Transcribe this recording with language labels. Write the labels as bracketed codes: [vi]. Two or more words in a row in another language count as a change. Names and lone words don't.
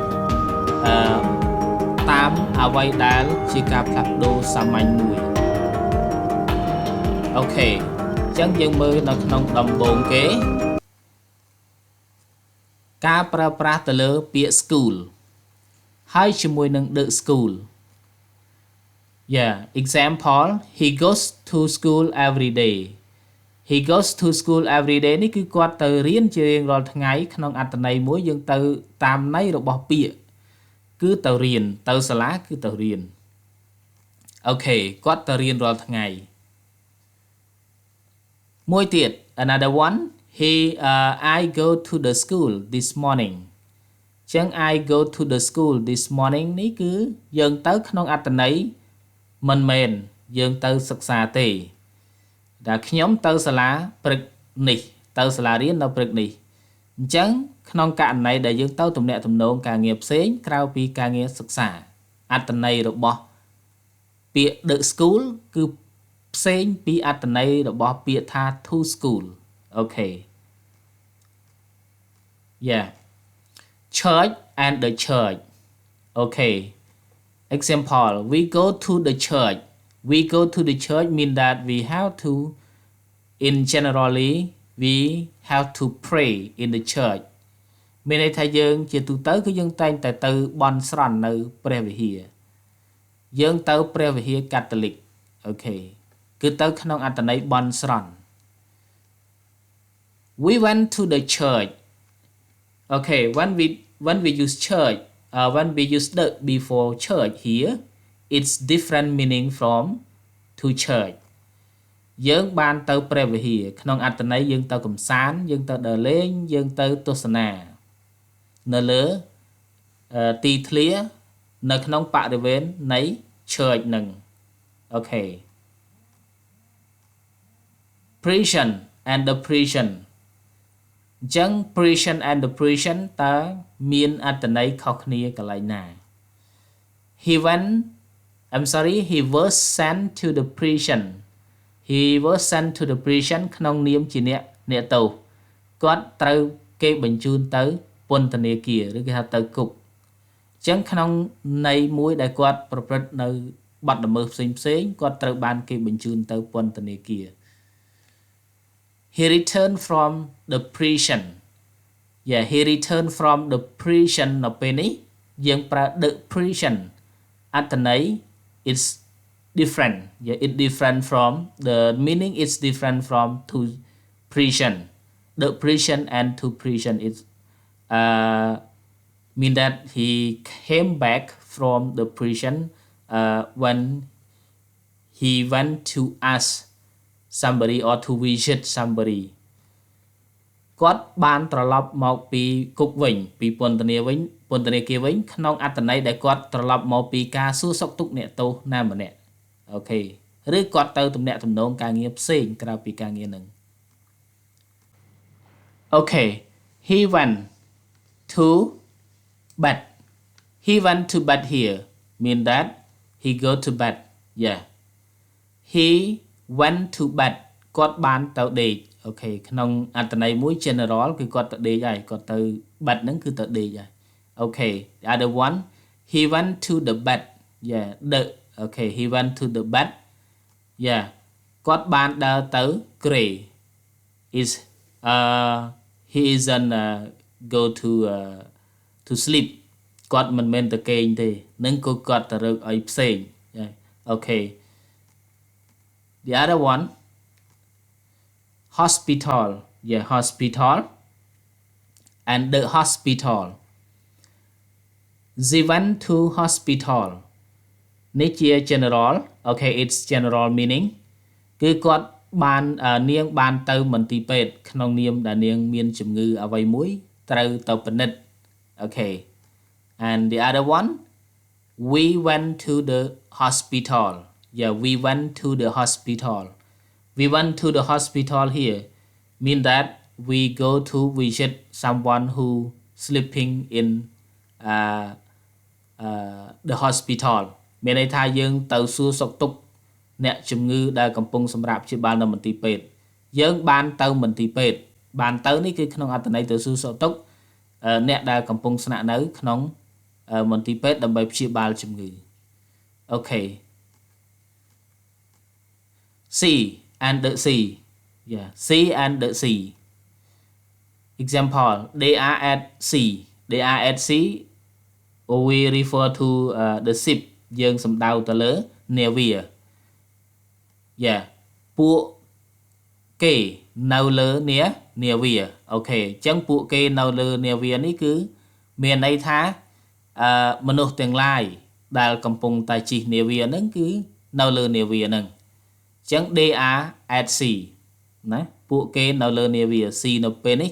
[km] តាមអ្វីដែលជាការផ្លាស់ប្ដូរសាមញ្ញមួយអូខេអញ្ចឹងយើងមើលនៅក្នុងដំបូងគេការប្រើប្រាស់ទៅលើពាក្យ school ហើយជាមួយនឹង [en] the school Yeah, example, he goes to school every day. He goes to school every day [km] នេះគឺគាត់ទៅរៀនជារៀងរាល់ថ្ងៃក្នុងអត្ថន័យមួយយើងទៅតាមន័យរបស់ពាក្យគឺទៅរៀនទៅសាលាគឺទៅរៀនអូខេគាត់ទៅរៀនរាល់ថ្ងៃ មួយទៀត [en] another one I go to the school this morning ចឹង I go to the school this morning [km] នេះគឺយើងទៅក្នុងអត្ថ ន័យមិនមែនយើងទៅសិក្សាទេដែលខ្ញុំទៅសាលាព្រឹកនេះទៅសាលារៀ ននៅព្រឹកនេះអញ្ចឹងក្នុងករណីដែលយើងទៅទំនាក់ទំនងការងារផ្សេងក្រៅពីការងារសិក្សាអត្ថន័យរបស់ពាក្យ [en] the school [km] គឺផ្សេងពីអត្ថន័យរបស់ពាក្យថា [en] to school [km] អូខេ [en] Yeah church and the church [km] អូខេ [en] Example, we go to the church. We go to the church mean that we have to, in generally, we have to pray in the church. [km] មានន័យថាយើងជាទូទៅគឺយើងតែងតែទៅបន់ស្រន់នៅព្រះវិហារយើងទៅព្រះវិហារកាតូលិកអូខេគឺទៅក្នុងអត្ថន័យបន់ស្រន់ [en] We went to the church. Okay, when we use church when we use the before church here it's different meaning from to church [km] យើងបានទៅព្រះវិហារក្នុងអត្ថន័យយើងទៅកំសាន្តយើងទៅដើរលេងយើងទៅទស្សនានៅលើទីធ្លានៅក្នុងបរិវេណនៃ church នឹងអូខេ [en] prison and the prison អញ្ចឹង prison and the prison [km] តើមានអត្ថន័យខុសគ្នាកន្លែងណា [en] he was sent to the prison he was sent to the prison [km] ក្នុងនាមជាអ្នកទោសគាត់ត្រូវគេបញ្ជូនទៅពន្ធនាគារឬគេហៅទៅគុកអញ្ចឹងក្នុងន័យមួយដែលគាត់ប្រព្រឹត្តនៅបទល្មើសផ្សេងគាត់ត្រូវបានគេបញ្ជូនទៅពន្ធនាគារ [en] He returned from the prison. yeah he returned from the prison [km] នៅពេលនេះយើងប្រើ [en] the prison អត្ថន័យ it's different yeah it different from the meaning is different from to prison the prison and to prison is mean that he came back from the prison when he went to ask somebody or to visit somebody [km] គាត់បានត្រឡប់មកពីគុកវិញពីពន្ធនាគារវិញក្នុងអត្ថន័យដែលគាត់ត្រឡប់មកពីការសួរសុខទុក្ខអ្នកទោសណាម្នាក់អូខេឬគាត់ទៅទំនាក់ទំនងការងារផ្សេងក្រៅពីការងារនឹង [en] អូខេ he went to bed he went to bed here mean that he go to bed yeah he went to bed គាត់ [km] បានទៅដេកអូខេក្នុងអត្ថន័យមួយ general គឺគាត់ទៅដេកហើយគាត់ទៅ bed ហ្នឹងគឺទៅដេកហើយអូខេ [en] the other one he went to the bed yeah the okay he went to the bed yeah [km] គាត់បានដើរទៅ [en] gray is he isn't go to sleep [km] គាត់មិនមែនទៅគេងទេនឹងគាត់ទៅរកអីផ្សេងអូខេ [en] the other one hospital yeah hospital and the hospital they went to hospital នេះជា general okay it's general meaning គឺ [km] គាត់បាននាងបានទៅមន្ទីរពេទ្យក្នុងនាមដែលនាងមានជំងឺអ្វីមួយត្រូវទៅពិនិត្យ [en] okay and the other one we went to the hospital yeah we went to the hospital we went to the hospital here mean that we go to visit someone who sleeping in the hospital [km] មានន័យថាយើងទៅសួរសុខទុក្ខអ្នកជំងឺដែលកំពុងសម្រាប់ព្យាបាលនៅមន្ទីរពេទ្យយើងបានទៅមន្ទីរពេទ្យបានទៅនេះគឺក្នុងអត្ថន័យទៅសួរសុខទុក្ខអ្នកដែលកំពុងស្នាក់នៅក្នុងមន្ទីរពេទ្យដើម្បីព្យាបាលជំងឺអូខេ [en] see and the sea yeah see and the sea example they are at sea they are at sea or we refer to the ship [km] យើងសំដៅទៅលើ [en] navy yeah [km] ពួកគេនៅលើ navy អូខេអញ្ចឹងពួកគេនៅលើ navy នេះគឺមានន័យថាមនុស្សទាំងឡាយដែលកំពុងតែជិះ navy ហ្នឹង គឺនៅលើ navy ហ្នឹងអញ្ចឹង [en] they are at sea [km] ណាពួកគេនៅលើ [en] navy sea [km] នៅពេលនេះ